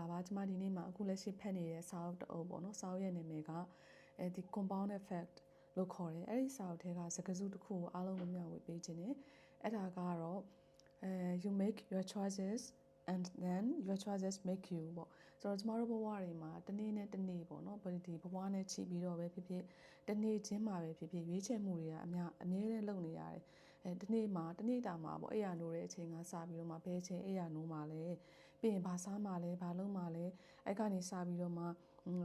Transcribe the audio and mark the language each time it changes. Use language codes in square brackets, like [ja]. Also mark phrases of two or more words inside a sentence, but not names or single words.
[my] ကျမဒီနေ့မှာအခုလက်ရှိဖတ်နေတဲ့စာအုပ်တအုပ်ပေါ့နော်စာအုပ်ရဲ့နာမည်ကဒီ [en] compound effect [my] လို့ခေါ်တယ်အဲ့ဒီစာအုပ်ထဲကစကားစုတစ်ခုကိုအားလုံးကိုမျှဝေပေးခြင်းနဲ့အဲ့ဒါကတော့ [en] you make your choices and then your choices make you [my] ပေါ့ဆိုတော့ကျမတို့ဘဝတွေမှာတနေ့နဲ့တနေ့ပေါ့နော်ဒီဘဝနဲ့ချီပြီးတော့ပဲ ဖြစ်ဖြစ်တနေ့ချင်းမှာပဲဖြစ်ဖြစ်ရွေးချယ်မှုတွေကအမြဲတမ်းလုပ်နေရတယ်ဒီနေ့မှာတနေ့တာမှာပေါ့အဲ့ရနိုးတဲ့အချိန်ကစပြီးတော့မှဘယ်အချိန်အဲ့ရနိုးမှာလဲပြီးရင်ဘာစားမှာလဲဘာလုပ်မှာလဲအဲ့ကနေစပြီးတော့မှဘ